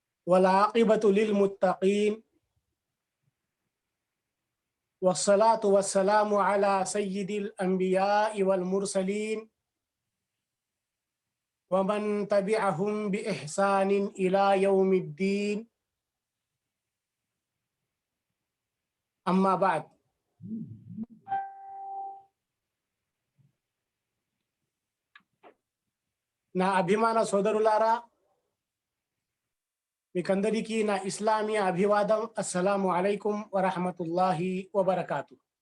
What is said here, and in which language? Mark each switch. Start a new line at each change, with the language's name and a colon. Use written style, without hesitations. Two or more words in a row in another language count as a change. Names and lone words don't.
Arabic: والعاقبة للمتقين والصلاة والسلام على سيد الأنبياء والمرسلين ومن تبعهم بإحسان إلى يوم الدين أما بعد.
Telugu: నా అభిమాన సోదరులారా, మీకందరికీ నా ఇస్లామీయ అభివాదం.
Arabic: السلام عليكم ورحمة الله وبركاته.